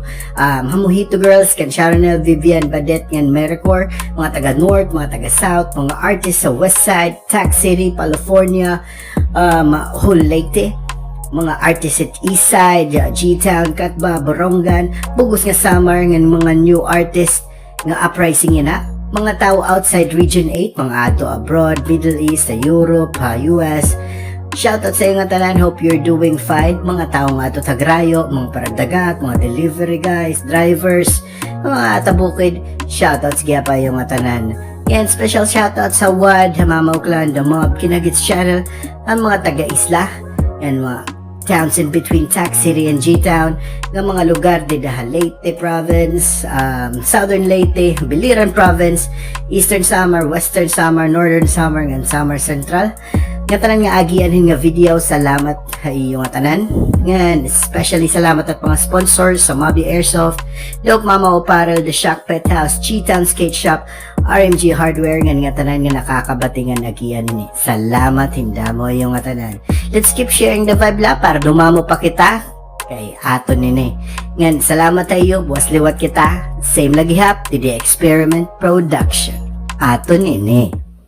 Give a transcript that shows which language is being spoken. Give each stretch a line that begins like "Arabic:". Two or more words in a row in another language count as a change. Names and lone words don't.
Waray: Hamuhito Girls, kan Sharonel, Vivian, Badet, kan Mericor, mga taga North, mga taga South, mga artists sa West Side, Tax City, California, Whole Leyte, mga artists at East Side, G-Town, Katba, Borongan, Bugos nga Summer, ng mga
English: new artists
Waray: nga uprising na. Mga tao outside Region 8, mga ato abroad, Middle East, sa Europe, US. Shoutout sa iyo nga tanan,
English: hope you're doing fine.
Waray: Mga tao nga ito tagrayo, mga paradagat, mga delivery guys, drivers, mga tabukid. Shoutouts kaya pa yung nga tanan. Yan, special shoutout sa WAD, Hamamaw Clan, The Mob, Kinagits Channel, ang mga taga-isla, yan mga
English: towns in between
Waray: Tax City and G-Town, ng mga lugar di Leyte Province, Southern Leyte, Biliran Province, Eastern Samar, Western Samar, Northern Samar, and Samar Central. Nga tanan nga agianin nga video, salamat sa iyo nga tanan. Nga especially salamat at mga sponsors sa Mobby Airsoft, Dope Mama Apparel, The Shock Pet House, Cheetown Skate Shop, RMG Hardware, nga tanan nga nakakabatingan agianin. Salamat hindamo yung nga tanan.
English: Let's keep sharing the vibe
Waray: la para dumamo pa kita kay ato nini. Nga salamat sa iyo, buwas liwat kita. Same lagi hap, the Experiment Production. Ato nini.